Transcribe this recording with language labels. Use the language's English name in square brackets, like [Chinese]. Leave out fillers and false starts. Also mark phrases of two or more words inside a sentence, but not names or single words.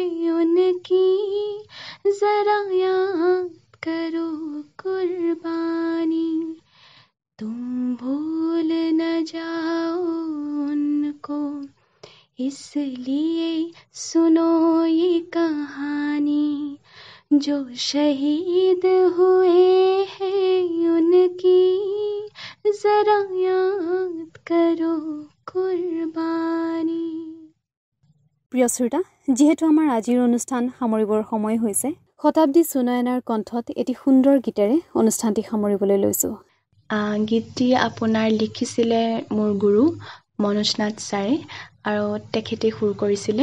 [Hindi] उनकी जरा याद करो कुर्बानी तुम भूल न जाओ उनको इसलिए सुनो ये कहानी जो शहीद हुए हैं उनकी जरा याद करो कुर्बानी [Assamese] প্ৰিয় শ্ৰোতা যেহেতু আমাৰ আজিৰ অনুষ্ঠান সামৰিবৰ সময় হৈছে শতাব্দী সুনয়নাৰ কণ্ঠত এটি সুন্দৰ গীতেৰে অনুষ্ঠানটি সামৰিবলৈ লৈছোঁ গীতটি আপোনাৰ লিখিছিলে মোৰ গুৰু মনোজ নাথ ছাৰে আৰু তেখেতে সুৰ কৰিছিলে।